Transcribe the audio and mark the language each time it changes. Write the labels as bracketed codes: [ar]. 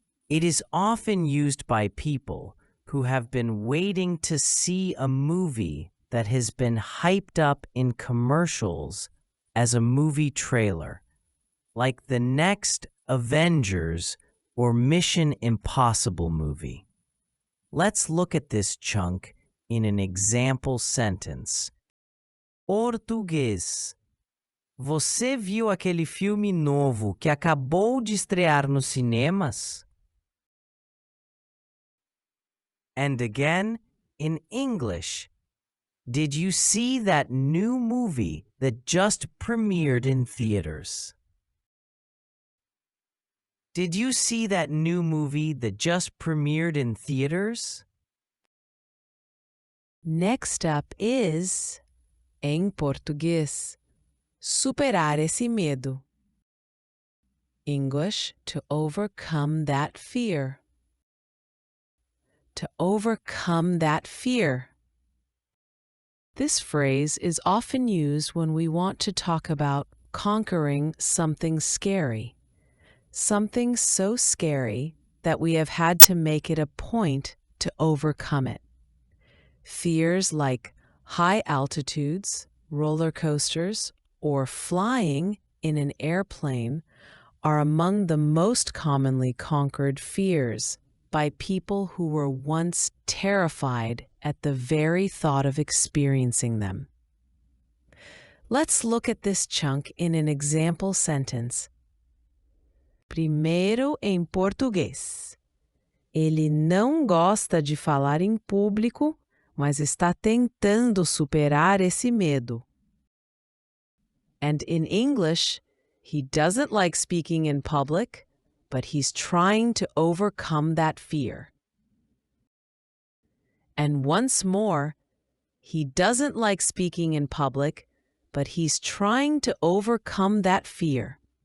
[en] It is often used by people who have been waiting to see a movie that has been hyped up in commercials as a movie trailer, like the next Avengers or Mission Impossible movie. Let's look at this chunk in an example sentence. [pt] Português. Você viu aquele filme novo que acabou de estrear nos cinemas? [en] And again, in English, did you see that new movie that just premiered in theaters? Did you see that new movie that just premiered in theaters? Next up is, [pt] em português, superar esse medo. [en] English, to overcome that fear. To overcome that fear. This phrase is often used when we want to talk about conquering something scary. Something so scary that we have had to make it a point to overcome it. Fears like high altitudes, roller coasters, or flying in an airplane are among the most commonly conquered fears by people who were once terrified at the very thought of experiencing them. Let's look at this chunk in an example sentence. [pt] Primeiro em português. Ele não gosta de falar em público, mas está tentando superar esse medo. [en] And in English, he doesn't like speaking in public, but he's trying to overcome that fear. And once more, he doesn't like speaking in public, but he's trying to overcome that fear.